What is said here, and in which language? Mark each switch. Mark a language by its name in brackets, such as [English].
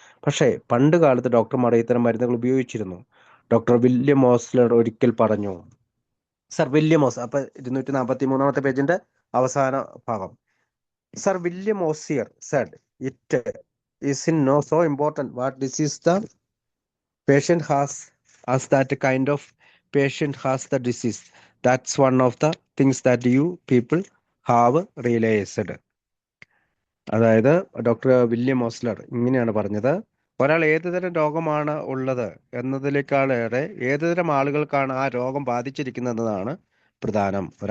[Malayalam] പക്ഷേ പണ്ട് കാലത്ത് ഡോക്ടർമാർ ഇത്തരം മരുന്നുകൾ ഉപയോഗിച്ചിരുന്നു. ഡോക്ടർ വില്യം ഓസ്ലർ ഒരിക്കൽ പറഞ്ഞു, സർ വില്യം ഓസ് അപ്പൊ 243 പേജിന്റെ അവസാന ഭാഗം. [English] Sir William Osler said, it is in no so important what disease the patient has as that kind of patient has the disease. That's one of the things that you people have realized. [Malayalam] അതായത് doctor William Ozler ഇങ്ങനെയാണ് പറഞ്ഞത്, ഒരാൾ ഏതുതരം രോഗമാണ് ഉള്ളത് എന്നതിനേക്കാളേറെ ഏതുതരം ആളുകൾക്കാണ് ആ രോഗം ബാധിച്ചിരിക്കുന്നതാണ് പ്രധാനം.